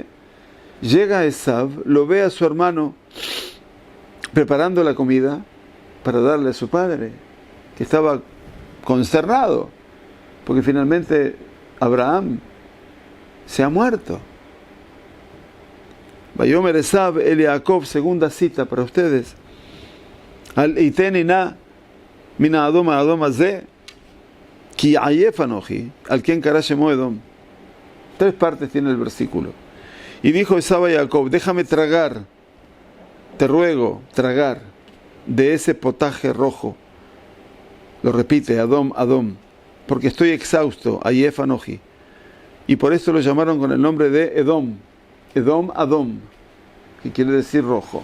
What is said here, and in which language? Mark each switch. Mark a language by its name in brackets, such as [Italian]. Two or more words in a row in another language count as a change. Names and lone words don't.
[Spanish] Llega Esaú, lo ve a su hermano preparando la comida para darle a su padre, que estaba consternado, porque finalmente Abraham se ha muerto. [Hebrew] ויאמר עשו אל יעקב, [Spanish] segunda cita para ustedes. [Hebrew] הלעיטני נא מן האדם הזה כי עיף אנכי על כן קרא שמו אדום. [Spanish] 3 partes tiene el versículo. Y dijo Esaú a Jacob, déjame tragar, te ruego, tragar de ese potaje rojo. Lo repite, [Hebrew] אדום, אדום, [Spanish] porque estoy exhausto, [Hebrew] עיף אנכי. [Spanish] Y por eso lo llamaron con el nombre de Edom. Edom, Adom, que quiere decir rojo.